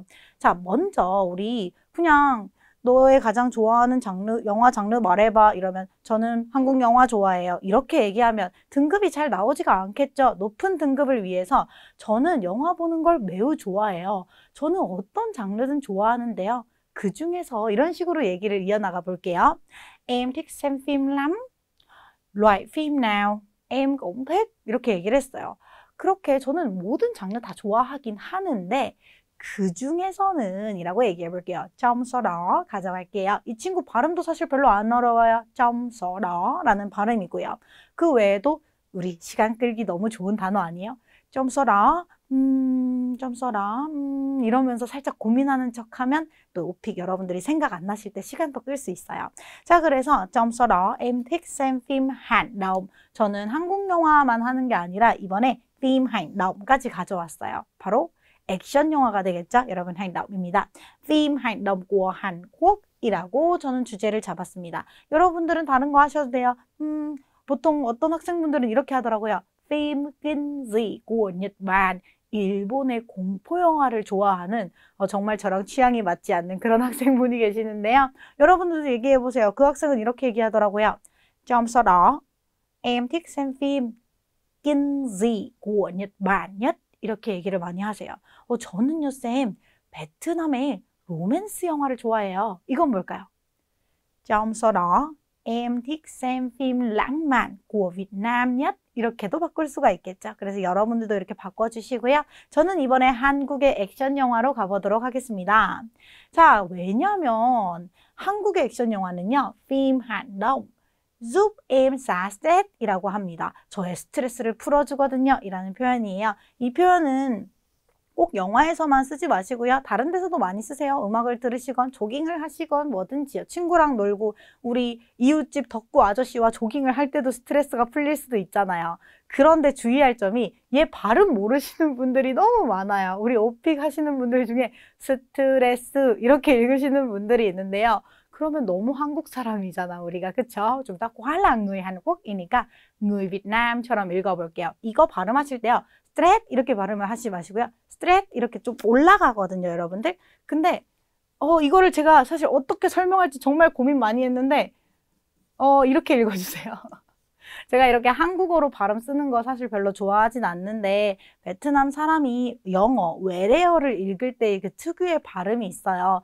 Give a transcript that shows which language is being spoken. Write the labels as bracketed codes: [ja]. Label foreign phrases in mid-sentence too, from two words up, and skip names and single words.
[ko] 자, 먼저 우리 그냥 너의 가장 좋아하는 장르, 영화 장르 말해봐 이러면 저는 한국 영화 좋아해요. 이렇게 얘기하면 등급이 잘 나오지가 않겠죠. 높은 등급을 위해서 저는 영화 보는 걸 매우 좋아해요. 저는 어떤 장르든 좋아하는데요. 그 중에서 이런 식으로 얘기를 이어나가 볼게요. [vi] Em thích xem phim lắm. Loại phim nào? Em cũng thích. [ko] 이렇게 얘기를 했어요. 그렇게 저는 모든 장르 다 좋아하긴 하는데 그 중에서는 이라고 얘기해 볼게요. [vi] trong số đó 가져갈게요. [ko] 이 친구 발음도 사실 별로 안 어려워요. [vi] trong số đó [ko] 라는 발음이고요. 그 외에도 우리 시간 끌기 너무 좋은 단어 아니에요? [vi] trong số đó, trong số đó, [ko] 이러면서 살짝 고민하는 척하면 또 오픽 여러분들이 생각 안 나실 때 시간도 끌 수 있어요. 자, 그래서 [vi] trong số đó em thích xem phim hành động. [ko] 저는 한국 영화만 하는 게 아니라 이번에 [vi] phim hành động [ko] 까지 가져왔어요. 바로 액션 영화가 되겠죠? 여러분, [vi] hành động 입니다. phim hành động của Hàn Quốc [ko] 이라고 저는 주제를 잡았습니다. 여러분들은 다른 거 하셔도 돼요. 보통 어떤 학생분들은 이렇게 하더라고요. [vi] phim kinh dị của Nhật Bản. [ko] 일본의 공포 영화를 좋아하는 정말 저랑 취향이 맞지 않는 그런 학생분이 계시는데요. 여러분들도 얘기해 보세요. 그 학생은 이렇게 얘기하더라고요. [vi] Trong số đó, em thích xem phim kinh dị của Nhật Bản nhất. [ko] 이렇게 얘기를 많이 하세요. 저는요, 쌤, 베트남의 로맨스 영화를 좋아해요. 이건 뭘까요? [vi] Trong số đó, em thích xem phim lãng mạn của Việt Nam nhất. [ko] 이렇게도 바꿀 수가 있겠죠. 그래서 여러분들도 이렇게 바꿔주시고요. 저는 이번에 한국의 액션 영화로 가보도록 하겠습니다. 자, 왜냐면 한국의 액션 영화는요, [vi] phim hành động giúp em xả stress [ko] 이라고 합니다. 저의 스트레스를 풀어주거든요 이라는 표현이에요. 이 표현은 꼭 영화에서만 쓰지 마시고요. 다른 데서도 많이 쓰세요. 음악을 들으시건 조깅을 하시건 뭐든지요. 친구랑 놀고 우리 이웃집 덕구 아저씨와 조깅을 할 때도 스트레스가 풀릴 수도 있잖아요. 그런데 주의할 점이 얘 발음 모르시는 분들이 너무 많아요. 우리 오픽 하시는 분들 중에 스트레스 이렇게 읽으시는 분들이 있는데요. 그러면 너무 한국 사람이잖아 우리가. 그쵸? 좀 딱 관랑 người 한국이니까 [vi] người Việt Nam [ko] 처럼 읽어볼게요. 이거 발음하실 때요. 스트레스 이렇게 발음을 하지 마시고요. 스트레스 이렇게 좀 올라가거든요, 여러분들. 근데 이거를 제가 사실 어떻게 설명할지 정말 고민 많이 했는데 이렇게 읽어주세요. 제가 이렇게 한국어로 발음 쓰는 거 사실 별로 좋아하진 않는데 베트남 사람이 영어, 외래어를 읽을 때 그 특유의 발음이 있어요.